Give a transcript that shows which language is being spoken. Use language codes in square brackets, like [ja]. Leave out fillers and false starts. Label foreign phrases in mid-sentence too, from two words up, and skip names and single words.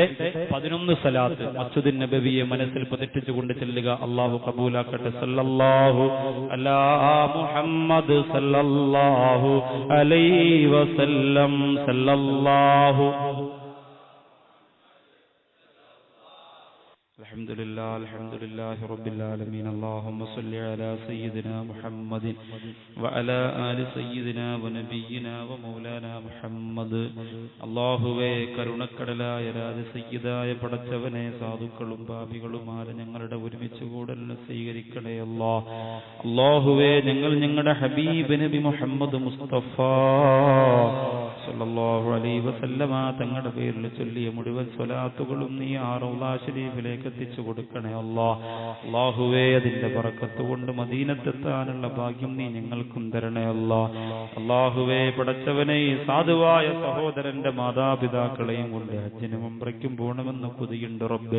[ml] 11 സലാത്ത് മസ്ജിദുൻ നബവിയെ മനസ്സിൽ പതിപ്പിച്ചുകൊണ്ട് ചെല്ലുക. അല്ലാഹു ഖബൂലാക്കട്ടെ. [ar] صلى الله على محمد صلى الله عليه وسلم. صلى الله الحمد لله رب العالمين اللهم صل على سيدنا محمد وعلى آل سيدنا ونبينا ومولانا محمد [ml] അല്ലാഹുവേ കരുണക്കടലായ രാജസയ്യിദായ പടച്ചവനെ സാധുക്കളും പാപികളുമായ ഞങ്ങളുടെ ഒരുമിച്ച് കൂടലിനെ സ്വീകരിക്കണേ അല്ലാഹുവേ ഞങ്ങൾ ഞങ്ങളുടെ ഹബീബ് നബി മുഹമ്മദ് മുസ്തഫ [ar] صلى الله عليه وسلم [ml] തങ്ങളുടെ പേരിൽ ചൊല്ലിയ മുഴുവൻ സ്വലാത്തുകളും നീ ആ റൗള ശരീഫിലേക്ക് എത്തിച്ചു കൊടുക്കണേ അല്ലാഹുവേ അതിന്റെ ബറക്കത്ത് കൊണ്ട് മദീനത്തെത്താനുള്ള ഭാഗ്യം നീ ഞങ്ങൾക്കും തരണേ അല്ലാഹുവേ പടച്ചവനെ ഈ സാധുവായ സഹോദരന്റെ മാതാപിതാക്കളെയും കൊണ്ട് ഹജ്ജിനും ഉംറയ്ക്കും പോകണമെന്ന് കൊതിയുണ്ട് റബ്ബേ.